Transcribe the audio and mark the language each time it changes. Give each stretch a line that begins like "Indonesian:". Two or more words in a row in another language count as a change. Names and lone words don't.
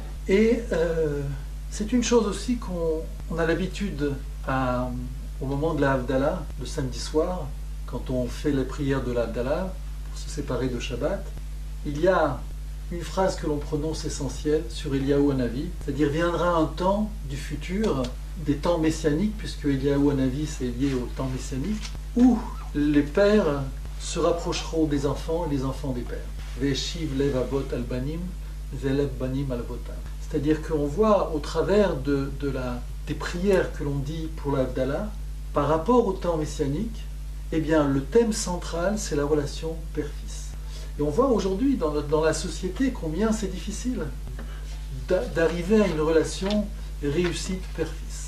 French: Et c'est une chose aussi qu'on a l'habitude au moment de la Havdalah, le samedi soir, quand on fait la prière de la Havdalah, pour se séparer de Shabbat, il y a une phrase que l'on prononce essentielle sur Eliyahu Hanavi, c'est-à-dire viendra un temps du futur, des temps messianiques, puisque Eliyahu Hanavi c'est lié au temps messianique, où les pères se rapprocheront des enfants et les enfants des pères.
Hebrew: והשיב לב אבות על בנים, ולב בנים על אבותם.
French: C'est-à-dire qu'on voit au travers des prières que l'on dit pour la Havdalah, par rapport au temps messianique, eh bien le thème central c'est la relation père-fils. Et on voit aujourd'hui dans la société combien c'est difficile d'arriver à une relation réussite père-fils.